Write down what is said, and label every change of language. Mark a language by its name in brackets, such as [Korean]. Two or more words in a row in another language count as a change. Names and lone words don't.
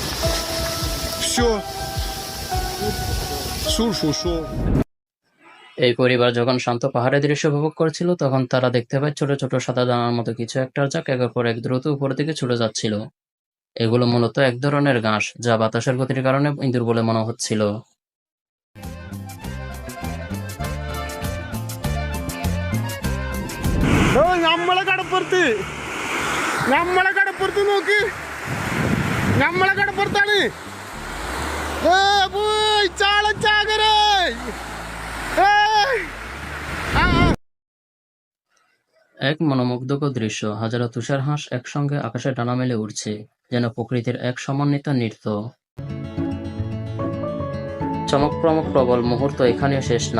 [Russian] Все. Шо. [Bangla] এই পরিবার যখন শান্ত পাহাড়ের দৃশ্য উপভোগ করছিল, তখন তারা দেখতে পায় ছোট ছোট সাদা দানার মতো কিছু একটা যা একের পর এক দ্রুত উপরের দিকে ছুটে যাচ্ছিল। এগুলো মূলত এক ধরনের ঘাস, যা বাতাসের গতির কারণে ইঁদুর বলে মনে হচ্ছিল। [Malayalam] നമ്മളെ കടപ്പുറത്ത് നോക്ക്, നമ്മളെ കടപ്പുറത്താണ്. ചാളച്ചാകരേ. [Bangla] এক মনোমুগ্ধকর দৃশ্য, হাজারো তুষার হাঁস একসঙ্গে আকাশে ডানা মেলে উঠছে, যেন প্রকৃতির এক সমন্বিত নৃত্য। চমকপ্রমক প্রবল মুহূর্ত এখানেও শেষ না।